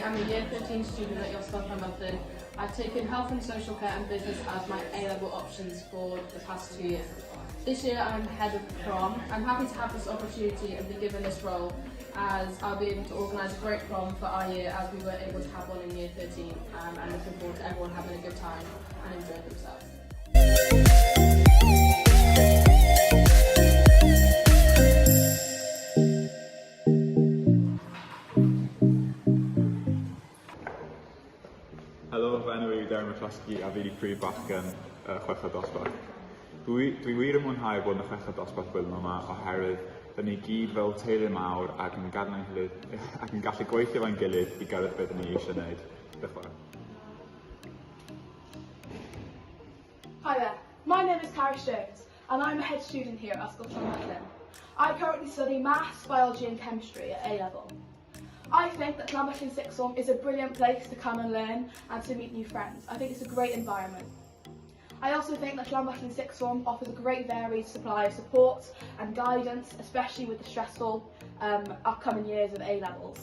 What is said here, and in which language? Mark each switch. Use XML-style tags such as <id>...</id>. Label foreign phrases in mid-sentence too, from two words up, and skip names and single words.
<en>I'm a Year 13 student at Dosbarth. I've taken health and social care and business as my A-level options for the past 2 years. This year I'm head of prom. I'm happy to have this opportunity and be given this role as I'll be able to organise a great prom for our year as we were able to have one in Year 13 and looking forward to everyone having a good time and enjoying themselves.</en> <cy>Helo, fy enw i Myfyrwyr a fi prif bachgen Chweched Dosbarth. Dwi wir yn mwynhau bod yn y Chweched Dosbarth blwyddyn yma oherwydd da ni gyd fel teulu mawr ac yn gallu gweithio fo'n gilydd I gyrraedd beth ni eisiau gwneud. Diolch yn fawr.</cy> <en>Hi there, my name is Chweched Jones and I'm a head student here at Ysgol Canolfan. I currently study maths, biology and chemistry at A-level. I think that Canolfan Sixth Form is a brilliant place to come and learn and to meet new friends. I think it's a great environment. I also think that Canolfan Sixth Form offers a great varied supply of support and guidance, especially with the stressful upcoming years of A-levels.</en>